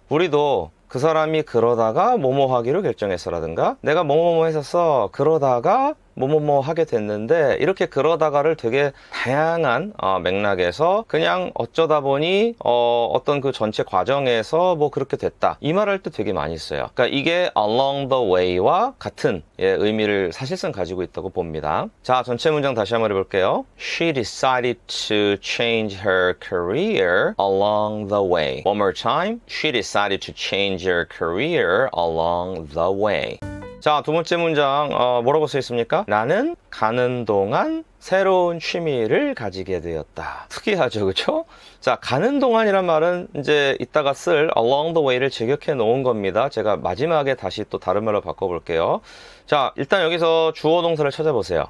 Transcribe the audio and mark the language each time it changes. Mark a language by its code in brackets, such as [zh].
[ko] 우리도 그 사람이 그러다가 뭐뭐 하기로 결정했어라든가 내가 뭐뭐뭐 했었어 그러다가 뭐뭐뭐 하게 됐는데 이렇게 그러다가를 되게 다양한 맥락에서 그냥 어쩌다 보니 어떤 그 전체 과정에서 그렇게 됐다 이 말할 때 되게 많이 써요. 그러니까 이게 [en] along the way [ko] 와 같은 의미를 사실상 가지고 있다고 봅니다. 자, 전체 문장 다시 한번 해볼게요. [en] She decided to change her career along the way. One more time. She decided to change her career along the way. [ko] 자, 두 번째 문장 뭐라고 써 있습니까? 나는 가는 동안 새로운 취미를 가지게 되었다. 특이하죠, 그렇죠? 자, 가는 동안이란 말은 이제 이따가 쓸 [en] along the way [ko] 를 제격해 놓은 겁니다. 제가 마지막에 다시 또 다른 말로 바꿔볼게요. 자, 일단 여기서 주어 동사를 찾아보세요.